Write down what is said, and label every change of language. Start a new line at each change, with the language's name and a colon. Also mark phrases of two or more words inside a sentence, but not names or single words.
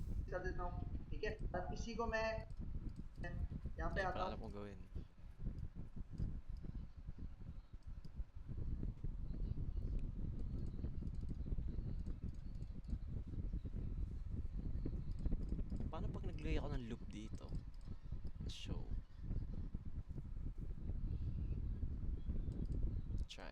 Hindi: कर देता हूँ, ठीक है। अब इसी को मैं यहाँ पे
Filipino: Hindi
Hindi: आता
Filipino: pala
Hindi: हूँ,
Filipino: alam kong gawin. Paano pag naglagay ako ng loop dito?
English: Show. Try.